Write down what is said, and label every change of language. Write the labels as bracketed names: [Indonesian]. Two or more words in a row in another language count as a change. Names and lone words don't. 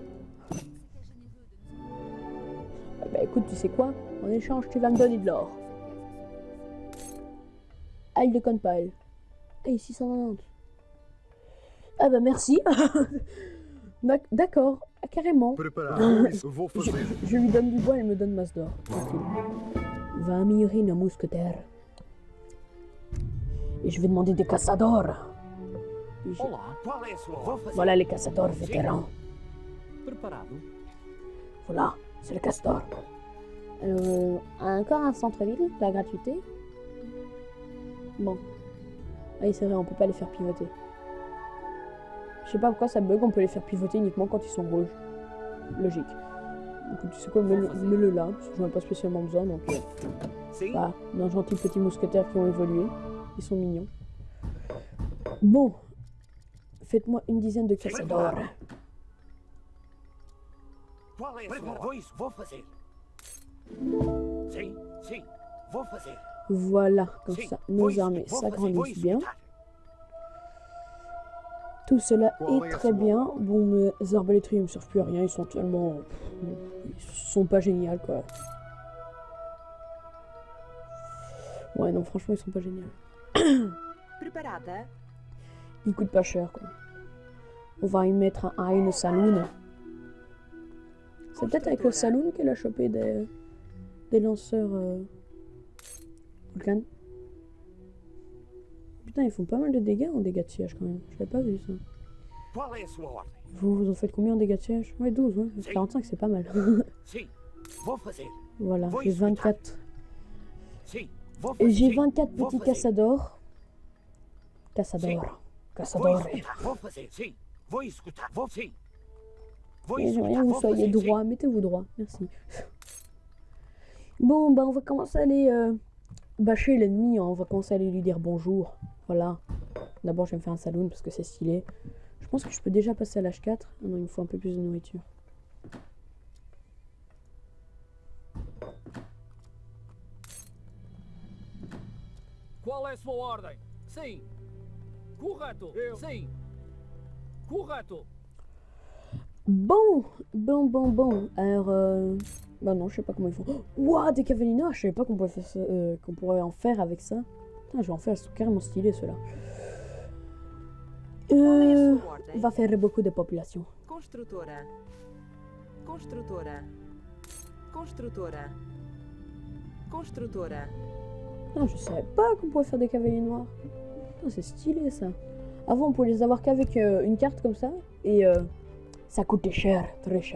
[French] Ah bah écoute, tu sais quoi? En échange, tu vas me donner de l'or. Ah, il déconne pas, elle. Ah, 690. Ah bah merci. D'accord, carrément. [Portuguese] Vou fazer. [French] Je lui donne du bois, elle me donne masse d'or. Tranquille. Va améliorer nos mousquetaires. Et je vais demander des caçadors. Et je- [Portuguese] Olá, Qual é a sua... Vou fazer. [French] Voilà les caçadors vétérans. [Portuguese] preparado? [French] Voilà, c'est le castor. Encore un centre-ville, la gratuité. Bon. Ah oui, c'est vrai, on peut pas les faire pivoter. Je sais pas pourquoi ça bug, on peut les faire pivoter uniquement quand ils sont rouges. Logique. Donc tu sais quoi, mets-le là, parce que j'en ai pas spécialement besoin, donc [Portuguese] Sim. [French] voilà, nos gentils petits mousquetaires qui ont évolué. Ils sont mignons. Bon. Faites-moi une dizaine de caçadors. [Portuguese] Qual é a sua... Vou isso, vou fazer. Sim, sim. Vou fazer. [French] Voilà, comme [Portuguese] Sim, [French] ça, [Portuguese] vou [French] nos [Portuguese] isso, [French] armées [Portuguese] vou fazer, vou [French] s'agrandissent bien. [Portuguese] escutar. [French] Tout cela est très bien. Bon, mes arbalétriers ne me servent plus à rien. Ils sont tellement... Ils sont pas géniaux, quoi. Ouais, non, franchement, ils sont pas géniaux. [Portuguese] Preparada. [French] Ils coûtent pas cher, quoi. On va y mettre un Iron Saloon. C'est peut-être avec le Saloon qu'elle a chopé des lanceurs... Vulcan. Putain, ils font pas mal de dégâts en dégâts de siège, quand même. J'avais pas vu ça. [Portuguese] Qual é a sua ordem? [French] Vous en faites combien en dégâts de siège? Ouais, 12, ouais. 45, c'est pas mal. [Portuguese] Sim. Vou fazer. [French] Voilà, j'ai 24. [Portuguese] Sim. Vou [French] Et [Portuguese] fazer. [French] j'ai [Portuguese] Sim, [French] 24 [Portuguese] vou [French] petits [Portuguese] fazer. [French] caçadors. Caçadors. [Portuguese] Vou [French] Caçadors. [Portuguese] escutar. Vou fazer. Sim. Vou escutar. Vou sim. Vou [French] Et j'aimerais bien [Portuguese] escutar. [French] que vous [Portuguese] Vou [French] soyez [Portuguese] fazer. [French] droit. Mettez-vous droit. Merci. Bon, bah on va commencer à aller bâcher l'ennemi. Hein. On va commencer à aller lui dire bonjour. Voilà. D'abord, je vais me faire un saloon parce que c'est stylé. Je pense que je peux déjà passer à l'âge 4. Ah non, il me faut un peu plus de nourriture. [Portuguese] Qual é a sua ordem? Sim. Correto. Sim. Correto. [French] Bon. Alors, bah non, je sais pas comment ils font. Oh, ouah, des cavaliers noirs. Je savais pas qu'on pouvait faire ça, qu'on pourrait en faire avec ça. Putain, je vais en faire. Ils sont carrément stylés, ceux-là. [Portuguese] Qual é a sua ordem? [French] Va faire beaucoup de population. [Portuguese] Construtora. Construtora. Construtora. Construtora. [French] Non, je savais pas qu'on pouvait faire des cavaliers noirs. Putain, c'est stylé ça. Avant, on pouvait les avoir qu'avec une carte comme ça. Et ça coûtait cher, très cher.